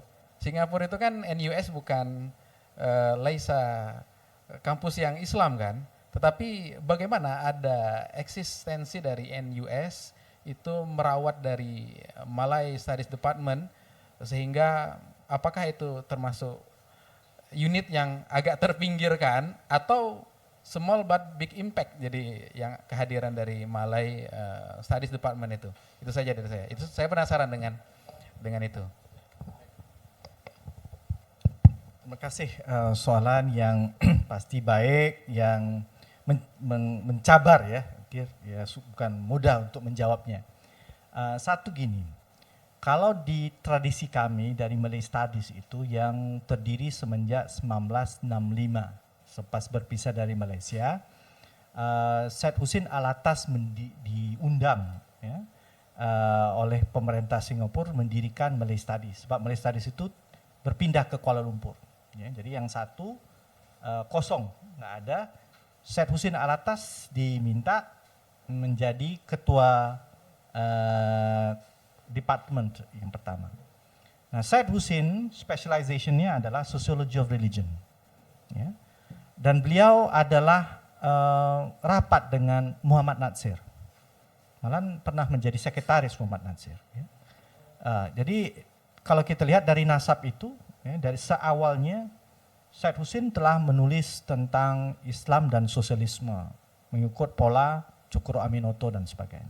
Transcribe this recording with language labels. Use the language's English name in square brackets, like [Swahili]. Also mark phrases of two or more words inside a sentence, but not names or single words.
[Indonesian] Singapura itu kan NUS bukan Laisa kampus yang Islam kan, tetapi bagaimana ada eksistensi dari NUS itu merawat dari Malay Studies Department, sehingga apakah itu termasuk unit yang agak terpinggirkan atau [English] small but big impact, [Indonesian] jadi yang kehadiran dari Malay Studies Department itu saja dari saya. Itu saya penasaran dengan itu. [Malay] Terima kasih soalan yang pasti baik, yang mencabar ya, bukan mudah untuk menjawabnya. Satu gini, kalau di tradisi kami dari Malay Studies itu yang terdiri semenjak 1965, selepas berpisah dari Malaysia, Syed Hussein Alatas diundang ya, oleh pemerintah Singapura mendirikan Malay Studies. [Indonesian] Sebab Malay Studies itu berpindah ke Kuala Lumpur. Ya, jadi yang satu kosong, nggak ada. Syed Hussein Alatas diminta menjadi ketua department yang pertama. Nah, Syed Hussein specialization-nya adalah [English] Sociology of Religion. [Indonesian] Ya. [Malay] Dan beliau adalah rapat dengan Muhammad Natsir. [Indonesian] Malah pernah menjadi sekretaris Muhammad Natsir. Ya. [Malay] Jadi kalau kita lihat dari nasab itu, ya, dari seawalnya Syed Hussein telah menulis tentang Islam dan sosialisme, mengikut pola Cokro Aminoto dan sebagainya.